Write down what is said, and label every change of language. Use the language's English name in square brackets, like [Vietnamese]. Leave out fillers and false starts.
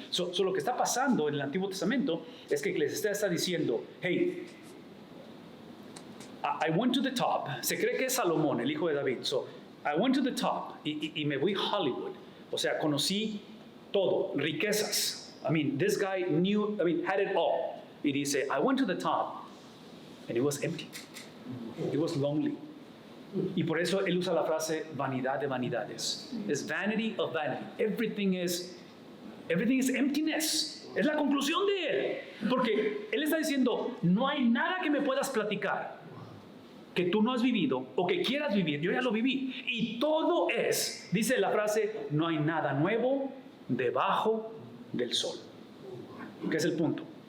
[Spanish] So lo que está pasando en el Antiguo Testamento es que Eclesiastés está diciendo, [English] hey, I went to the top. [Spanish] Se cree que es Salomón, el hijo de David. [English] So, I went to the top [Spanish] y me voy a Hollywood. O sea, conocí todo, riquezas. [English] I mean, this guy had it all. [Spanish] Y dice, [English] I went to the top and it was empty. It was lonely. [Spanish] Y por eso él usa la frase vanidad de vanidades. [English] Es vanity of vanity. Everything is emptiness. [Spanish] Es la conclusión de él. Porque él está diciendo, no hay nada que me puedas platicar que tú no has vivido o que quieras vivir. Yo ya lo viví. Y todo es, dice la frase, no hay nada nuevo debajo del sol. ¿Qué es el punto?